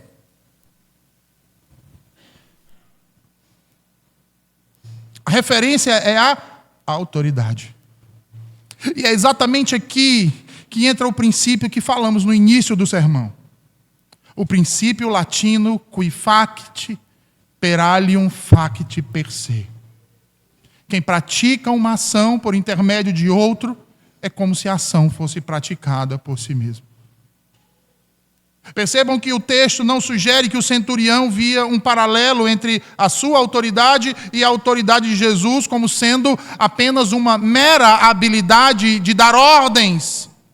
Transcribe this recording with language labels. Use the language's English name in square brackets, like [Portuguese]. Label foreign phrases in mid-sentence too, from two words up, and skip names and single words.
[Portuguese] A referência é a autoridade. E é exatamente aqui que entra o princípio que falamos no início do sermão. O princípio latino [Latin] qui facit per alium facit per se. [Portuguese] Quem pratica uma ação por intermédio de outro é como se a ação fosse praticada por si mesmo. Percebam que o texto não sugere que o centurião via um paralelo entre a sua autoridade e a autoridade de Jesus como sendo apenas uma mera habilidade de dar ordens.